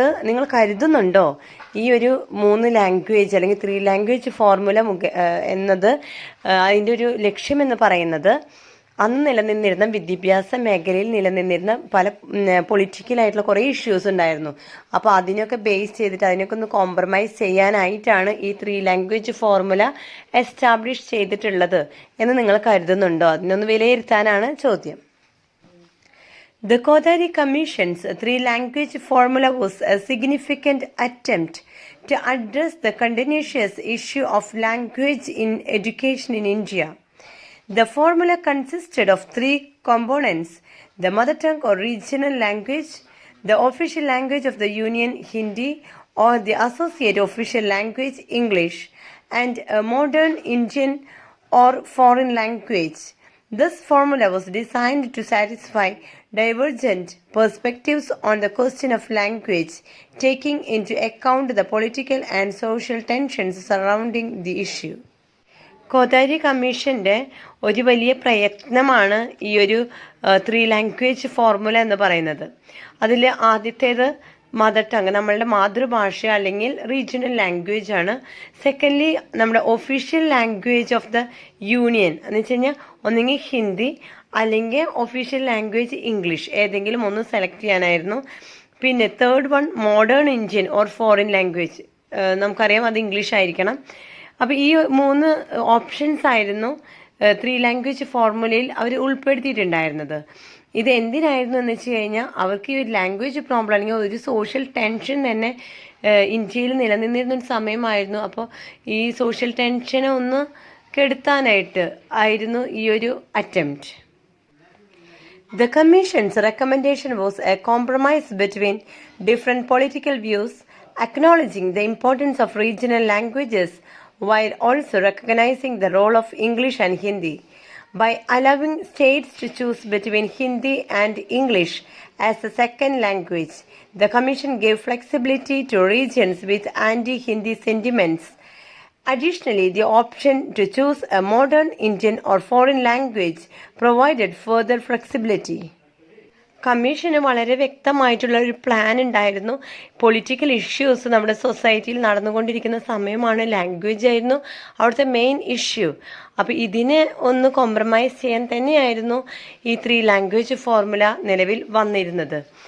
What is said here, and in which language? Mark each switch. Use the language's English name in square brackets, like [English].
[Malayalam] നിങ്ങൾ കരുതുന്നുണ്ടോ ഈ ഒരു 3 ലാംഗ്വേജ് അല്ലെങ്കിൽ 3 ലാംഗ്വേജ് ഫോർമുല എന്നത് അതിൻ്റെ ഒരു ലക്ഷ്യമെന്ന് പറയുന്നത് അന്ന് നിലനിന്നിരുന്ന വിദ്യാഭ്യാസ മേഖലയിൽ നിലനിന്നിരുന്ന പല പൊളിറ്റിക്കലായിട്ടുള്ള കുറേ ഇഷ്യൂസ് ഉണ്ടായിരുന്നു. അപ്പോൾ അതിനൊക്കെ ബേസ് ചെയ്തിട്ട് അതിനൊക്കെ ഒന്ന് കോംപ്രമൈസ് ചെയ്യാനായിട്ടാണ് ഈ 3 ലാംഗ്വേജ് ഫോർമുല എസ്റ്റാബ്ലിഷ് ചെയ്തിട്ടുള്ളത് എന്ന് നിങ്ങൾ കരുതുന്നുണ്ടോ? അതിനൊന്ന് വിലയിരുത്താനാണ് ചോദ്യം. [English] The Kothari Commission's 3 language formula was a significant attempt to address the contentious issue of language in education in India. The formula consisted of 3 components: the mother tongue or regional language, the official language of the Union Hindi or the associate official language English, and a modern Indian or foreign language. This formula was designed to satisfy divergent perspectives on the question of language, taking into account the political and social tensions surrounding the issue. [Malayalam] Kothari കമ്മീഷൻ്റെ ഒരു വലിയ പ്രയത്നമാണ് ഈ ഒരു 3 language formula എന്ന് പറയുന്നത്. അതിൽ ആദ്യത്തേത് mother tongue, നമ്മളുടെ മാതൃഭാഷ അല്ലെങ്കിൽ റീജിയണൽ ലാംഗ്വേജ് ആണ്. സെക്കൻഡ്ലി നമ്മുടെ [English] official language of the union [Malayalam] എന്ന് വെച്ച് കഴിഞ്ഞാൽ ഒന്നെങ്കിൽ ഹിന്ദി അല്ലെങ്കിൽ ഒഫീഷ്യൽ ലാംഗ്വേജ് ഇംഗ്ലീഷ്, ഏതെങ്കിലും ഒന്ന് സെലക്ട് ചെയ്യാനായിരുന്നു. പിന്നെ [English] third one modern Indian or foreign language, [Malayalam] നമുക്കറിയാം അത് ഇംഗ്ലീഷ് ആയിരിക്കണം. അപ്പോൾ ഈ 3 ഓപ്ഷൻസ് ആയിരുന്നു 3 ലാംഗ്വേജ് ഫോർമുലയിൽ അവർ ഉൾപ്പെടുത്തിയിട്ടുണ്ടായിരുന്നത്. ഇത് എന്തിനായിരുന്നു എന്ന് വെച്ച് കഴിഞ്ഞാൽ അവർക്ക് ഈ ഒരു ലാംഗ്വേജ് പ്രോബ്ലം അല്ലെങ്കിൽ ഒരു സോഷ്യൽ ടെൻഷൻ തന്നെ ഇന്ത്യയിൽ നിലനിന്നിരുന്നൊരു സമയമായിരുന്നു. അപ്പോൾ ഈ സോഷ്യൽ ടെൻഷനെ ഒന്ന് കെടുത്താനായിട്ട് ആയിരുന്നു ഈ ഒരു attempt. [English] The Commission's recommendation was a compromise between different political views, acknowledging the importance of regional languages while also recognizing the role of English and Hindi. By allowing states to choose between Hindi and English as a second language, the Commission gave flexibility to regions with anti-Hindi sentiments. Additionally, the option to choose a modern Indian or foreign language provided further flexibility. [Malayalam] Commission വളരെ വ്യക്തമായിട്ടുള്ള ഒരു plan ഉണ്ടായിരുന്നു. Political issues നമ്മുടെ സൊസൈറ്റിയിൽ നടന്നുകൊണ്ടിരിക്കുന്ന സമയമാണ്, language ആയിരുന്നു അവിടുത്തെ മെയിൻ ഇഷ്യൂ. അപ്പോൾ ഇതിനെ ഒന്ന് കോംപ്രമൈസ് ചെയ്യാൻ തന്നെയായിരുന്നു ഈ 3 ലാംഗ്വേജ് ഫോർമുല നിലവിൽ വന്നിരുന്നത്.